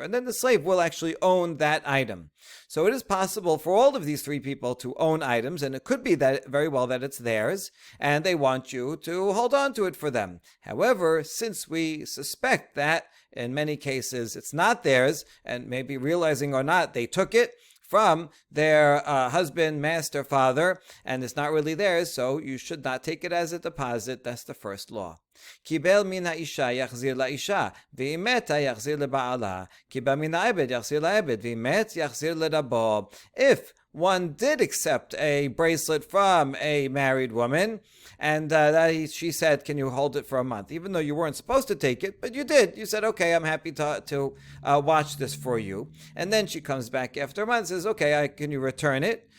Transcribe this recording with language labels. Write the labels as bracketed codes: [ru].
[en] And then the slave will actually own that item. So it is possible for all of these three people to own items, and it could be that very well that it's theirs, and they want you to hold on to it for them. However, since we suspect that in many cases it's not theirs, and maybe realizing or not, they took it from their husband, master, father, and it's not really theirs, so you should not take it as a deposit. That's the first law. [he] קיבל מן האישה יחזיר לאישה, ואם מתה יחזיר לבעלה. קיבל מן העבד יחזיר לעבד, ואם מת יחזיר לרבו. [en] If one did accept a bracelet from a married woman, and she said, can you hold it for a month? Even though you weren't supposed to take it, but you did. You said, okay, I'm happy to watch this for you. And then she comes back after a month and says, okay, can you return it?